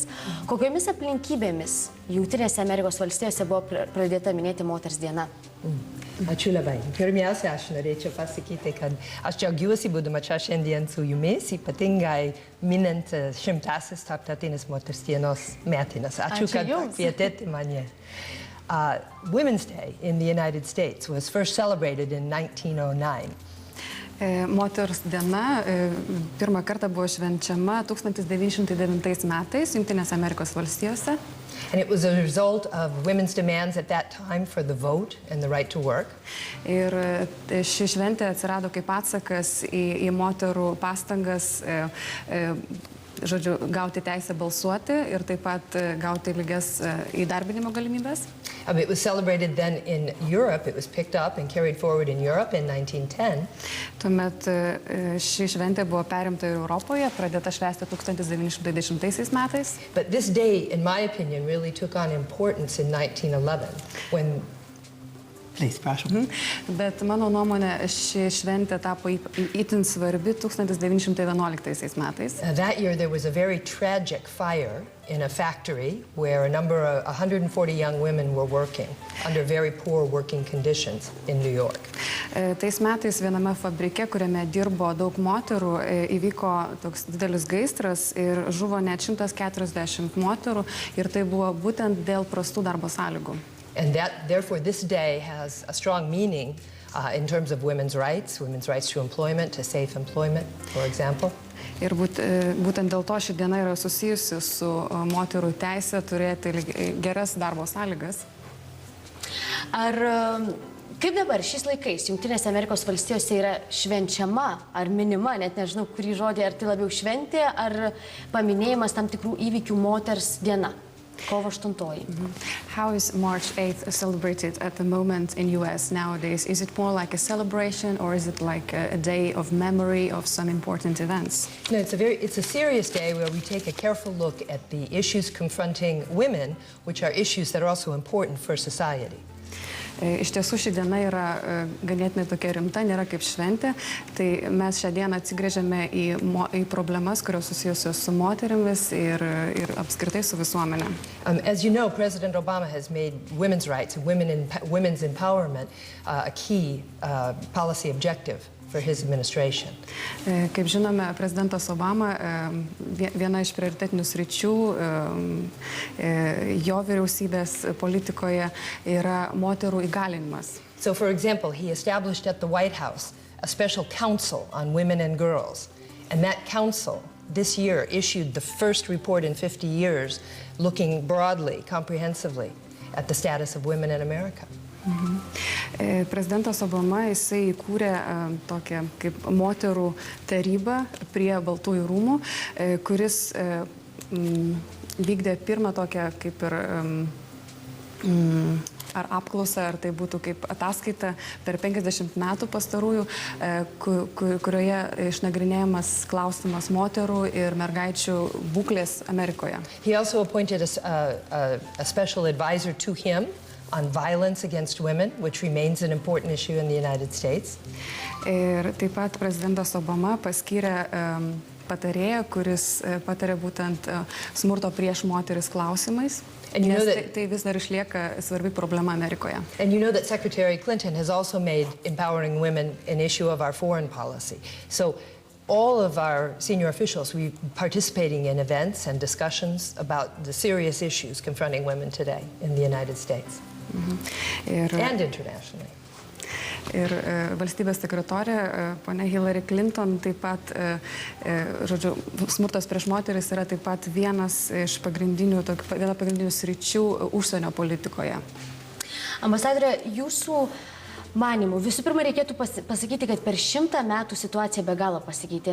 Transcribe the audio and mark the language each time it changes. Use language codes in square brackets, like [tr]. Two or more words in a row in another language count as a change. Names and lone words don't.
[lt] Kokiomis aplinkybėmis Jungtinėse Amerikos valstijose buvo pradėta minėti moters diena? Ačiū labai. Pirmiausia, aš norėčiau pasakyti, kad aš džiaugiuosi būdama čia šiandien su jumis, ypatingai minint 100-asias tarptautinės moters dienos metines. Ačiū, kad kvietėte mane. [en] Women's Day in the United States was first celebrated in 1909. [lt] Moters diena pirmą kartą buvo švenčiama 1909 metais Jungtinėse Amerikos valstijose. [en] And it was a result of women's demands at that time for the vote and the right to work. [lt] Ir ši šventė atsirado kaip atsakas į moterų pastangas gauti teisę balsuoti ir taip pat gauti lygias įdarbinimo galimybės. [en] It was celebrated then in Europe. It was picked up and carried forward in Europe in 1910. [lt] Tuomet ši šventė buvo perimta ir Europoje, pradėta švęsti 1910 metais. [en] But this day, in my opinion, really took on importance in 1911 when Please, [lt] prašom. Bet mano nuomonė, ši šventė tapo itin svarbi 1911 metais. [en] That year there was a very tragic fire in a factory where a number of 140 young women were working under very poor working conditions in New York. [lt] Tais metais viename fabrike, kuriame dirbo daug moterų, įvyko toks didelis gaisras ir žuvo net 140 moterų ir tai buvo būtent dėl prastų darbo sąlygų. [en] And therefore, this day has a strong meaning in terms of women's rights to employment, to safe employment, for example. [lt] Ir būtent dėl to ši diena yra susijusi su moterų teisė turėti geras darbo sąlygas. Ar kaip dabar šiais laikais Jungtinėse Amerikos valstijose yra švenčiama ar minima, net nežinau, kurį žodį, ar tai labiau šventė, ar paminėjimas tam tikrų įvykių moters diena? Kovo 8. [en] How is March 8th celebrated at the moment in US nowadays? Is it more like a celebration or is it like a day of memory of some important events? No, it's a serious day where we take a careful look at the issues confronting women, which are issues that are also important for society. [lt] Iš tiesų ši diena yra ganėtinai tokia rimta, nėra kaip šventė, tai mes šią dieną atsigrėžiame į problemas, kurios susijusios su moterimis ir apskritai su visuomenė. [en] As you know, President Obama has made women's rights and women's empowerment a key policy objective for his administration. [lt] Kaip žinome, prezidentas Obama viena iš prioritetinių sričių jo vyriausybės politikoje yra moterų įgalinimas. [en] So, for example, he established at the White House a special council on women and girls, and that council this year issued the first report in 50 years looking broadly, comprehensively at the status of women in America. [lt] Prezidentas Obama jisai įkūrė tokią kaip moterų tarybą prie Baltųjų rūmų, kuris vykdė pirmą tokią kaip ir ar apklausą, ar tai būtų kaip ataskaita per 50 metų pastarųjų, kurioje išnagrinėjamas klausimas moterų ir mergaičių būklės Amerikoje. [en] He also appointed a special advisor to him on violence against women, which remains an important issue in the United States. [lt] Ir taip pat prezidentas Obama paskyrė patarėją, kuris patarė būtent smurto prieš moteris klausimais. Nes tai vis dar išlieka svarbi problema Amerikoje. [en] And you know that Secretary Clinton has also made empowering women an issue of our foreign policy. So all of our senior officials, we participating in events and discussions about the serious issues confronting women today in the United States and internationally. [lt] Ir valstybės sekretorė, ponia Hillary Clinton, taip pat, žodžiu, smurtas prieš moteris yra taip pat viena pagrindinių sričių užsienio politikoje. Ambasadorė, jūsų manimų. Visų pirma, reikėtų pasakyti, kad per 100 metų situacija be galo pasikeitė.